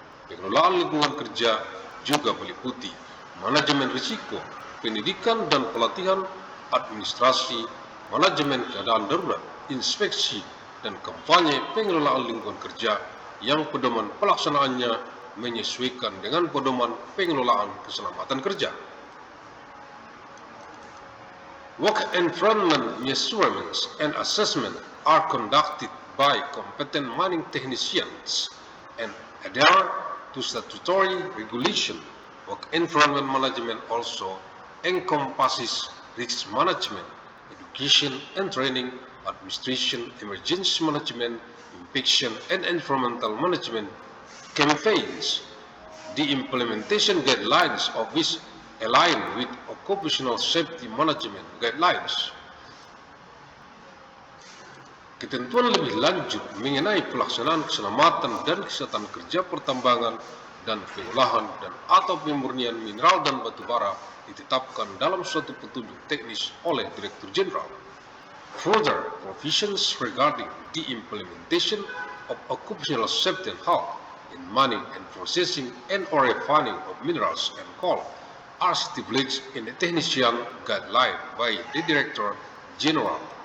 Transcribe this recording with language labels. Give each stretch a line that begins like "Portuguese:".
Indonesian: Pengelolaan lingkungan kerja juga meliputi manajemen risiko, pendidikan dan pelatihan, administrasi, manajemen keadaan darurat, inspeksi, dan kampanye pengelolaan lingkungan kerja yang pedoman pelaksanaannya menyesuaikan dengan pedoman pengelolaan keselamatan kerja.
English: Work environment measurements and assessment are conducted by competent mining technicians and adhere to statutory regulation. Work environment management also encompasses risk management, education and training, administration, emergency management, inspection and environmental management campaigns. The implementation guidelines of which align with occupational safety management guidelines.
Indonesian: Ketentuan lebih lanjut mengenai pelaksanaan keselamatan dan kesehatan kerja pertambangan dan pengolahan dan atau pemurnian mineral dan batu bara ditetapkan dalam suatu petunjuk teknis oleh Direktur Jenderal.
English: Further provisions regarding the implementation of occupational safety and health in mining and processing and or refining of minerals and coal are stipulated in the technician guideline by the Director General.